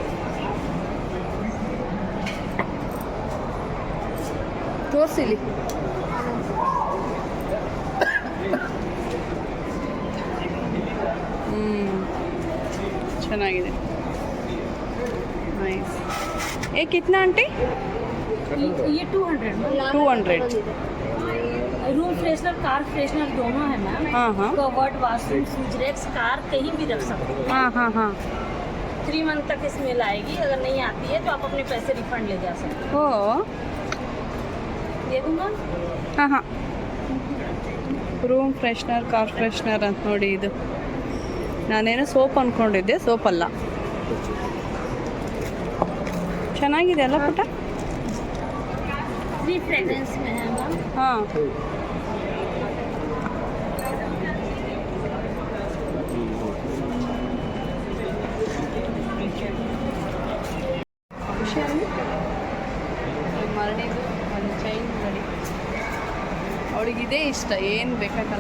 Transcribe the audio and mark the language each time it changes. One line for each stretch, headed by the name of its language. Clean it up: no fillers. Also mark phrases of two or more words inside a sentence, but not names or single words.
Kannada: ತೋರಿಸಿಲಿ. ಚೆನ್ನಾಗಿದೆ, ನೈಸ್.
Hindi: ए कितना आंटी? ये 200
English: room freshener, car freshener
Hindi: दोनों है मैम। हाँ हाँ
English: covered washroom, switchrex, car
Hindi: कहीं भी रख सकते हैं। हाँ हाँ हाँ 3 मंथ तक स्मेल आएगी। अगर नहीं आती है तो आप अपने पैसे रिफंड ले जा सकते ಓ हैं। दे दूँगा।
Kannada: ಹಾಂ ಹಾಂ
English: room freshener, car freshener
Kannada: ಅಂತ ನೋಡಿ. ಇದು ನಾನೇನೋ ಸೋಪ್ ಅಂದ್ಕೊಂಡಿದ್ದೆ, ಸೋಪಲ್ಲ. ಚೆನ್ನಾಗಿದೆ ಅಲ್ಲ ಪುಟ್ಟ?
Hindi: 3 फ्रेग्रेंस में है मैम।
Kannada: ಹಾಂ ಖುಷಿಯಾಗಿ ಮರಣಿದು ಒಂದು ಚೈನ್ ನೋಡಿ. ಅವಳಿಗಿದೆ ಇಷ್ಟ, ಏನು ಬೇಕಾಗಲ್ಲ.